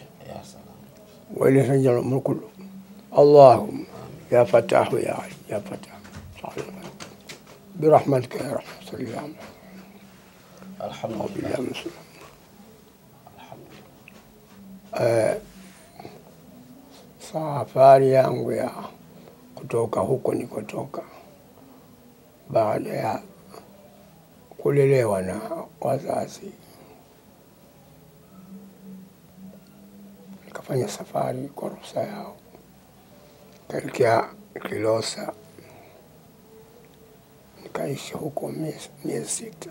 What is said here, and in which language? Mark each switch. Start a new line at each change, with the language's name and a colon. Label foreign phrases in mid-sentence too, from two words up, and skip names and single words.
Arabic: يا سلام. وإليه يرجع الأمر كله. اللهم يا فتاح يا عليم يا فتاح برحمتك يا رحمة صلى الله عليه وسلم. الحمد لله. الحمد لله.
Swahili: Safari yangu ya kutoka huko nikotoka, baada ya kulelewa na wazazi, nikafanya safari kwa ruhusa yao kaelekea Kilosa, nikaishi huko miezi 6.